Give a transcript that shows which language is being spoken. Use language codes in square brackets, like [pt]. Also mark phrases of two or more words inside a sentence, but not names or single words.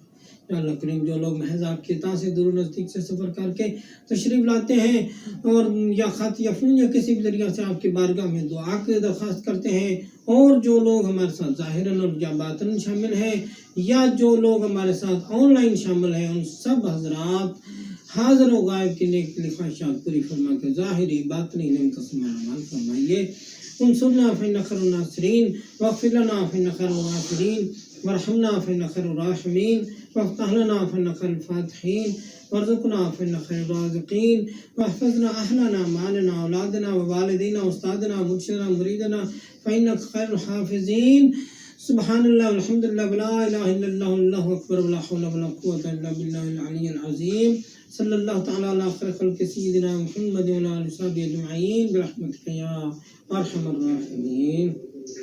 [ur] یا اللہ کریم، جو لوگ محض آپ کی اطاعت سے دور نزدیک سے سفر کر کے تشریف لاتے ہیں اور یا خط یا فون یا کسی بھی ذریعہ سے آپ کی بارگاہ میں دعا کی درخواست کرتے ہیں، اور جو لوگ ہمارے ساتھ ظاہراً اور یا باطن شامل ہیں، یا جو لوگ ہمارے ساتھ آن لائن شامل ہیں، ان سب حضرات حاضر و غائب کی نیک خواہشات پوری فرما کے ظاہری باطنی نعمتوں سے مالا مال فرمائیے. [ar] انصرنا فإنك خير الناصرين واغفر لنا فإنك خير الغافرين وارحمنا فإنك خير الراحمين وافتح لنا فإنك خير الفاتحين وارزقنا فإنك خير الرازقين واحفظنا أهلنا مالنا أولادنا ووالدين أستاذنا مرشدنا مريدنا فإنك خير الحافظين. سبحان الله والحمد لله ولا إله إلا الله والله أكبر ولا حول ولا قوة إلا بالله العلي العظيم. صلى الله تعالى على خير خلق سيدنا محمد وعلى آله وصحبه أجمعين برحمتك يا أرحم الراحمين.